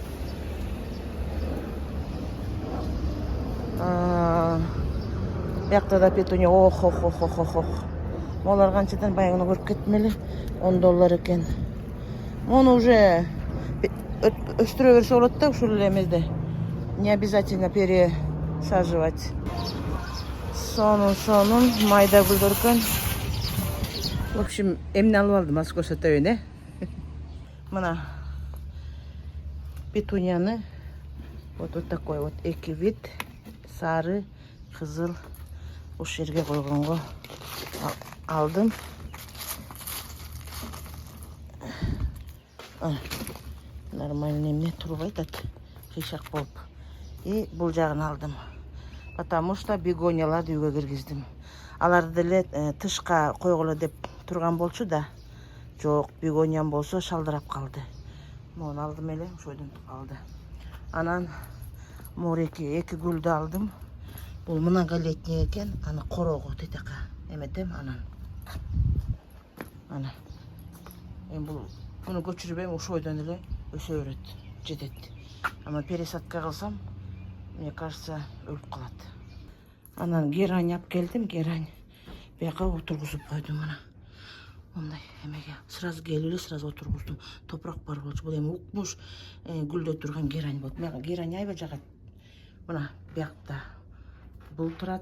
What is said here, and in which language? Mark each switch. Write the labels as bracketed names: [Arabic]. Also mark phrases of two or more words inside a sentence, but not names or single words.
[Kyrgyz] Биякта да петуния, Молар канчадан баягыны көрүп кеттим эле. $10 экен. Муну уже өстүрө берсе болот да, ушул эле эмеде. [Russian] Не обязательно пересаживать. [Kyrgyz] Сонун майда гүлдөр экен. [Russian] В общем, [Kyrgyz] эмне алып алдым, аз көрсөтөйүн, Мына петунияны [Russian] вот такой вот [Kyrgyz] эки вид, сары, кызыл, ушул жерге койгонго алдым. Нормально эмне туруп айтат, кыйшак болуп. И бул жагын алдым. [Russian] Потому что [Kyrgyz] бегонияларды үйгө киргиздим. аларды деле тышка койгула деп турган болчу да. Жок, бегоням болсо шалдырап калды. Мону алдым эле, ошойдон калды. Анан мореки эки гүлдү алдым. Бул многолетний экен, аны корого тетека эметем анан. Ана. Бул буну көчүрбөйм, ошойдон эле өсө берет, жетет. Ама пересадка кылсам, [Russian] мне кажется, [Kyrgyz] өлүп калат. Анан герань алып келдим, герань. Бияка отургузуп койдум мына. Мындай эмеге сразу келип эле сразу отургуздум. Топурак бар болчу. Бул эми укмуш гүлдөп турган герань болот. Мага герань аябай жагат. Мына биякта бул турат.